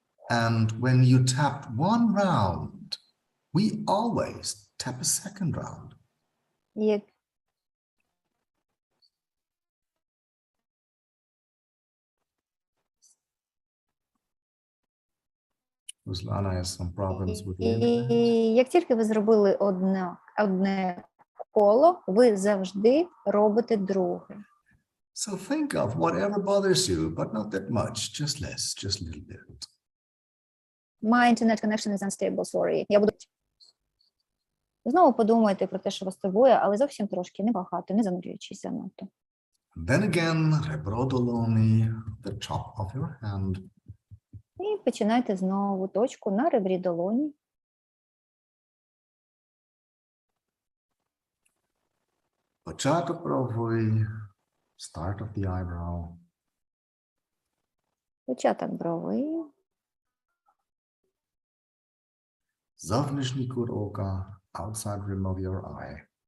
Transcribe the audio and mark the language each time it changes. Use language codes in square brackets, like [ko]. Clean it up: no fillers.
[en] And when you tap one round, we always tap a second round. [uk] Як [en] Ruslana has some problems with the [uk] І [en] internet. [uk] як тільки ви зробили одне коло, ви завжди робите друге. [en] So think of whatever bothers you, but not that much, just less, just a little bit. My internet connection is unstable, sorry. [uk] Знову подумайте про те, що вас турбує, але зовсім трошки, небагато, не занурюючись занадто. [en] Then again, [uk] rebro doloni, [en] the top of your hand. [uk] І починайте знову точку на ребрі долоні. Початок брови, [en] start of the eyebrow. [uk] Початок брови, Зовнішній кут ока, [en] outside rim of your eye.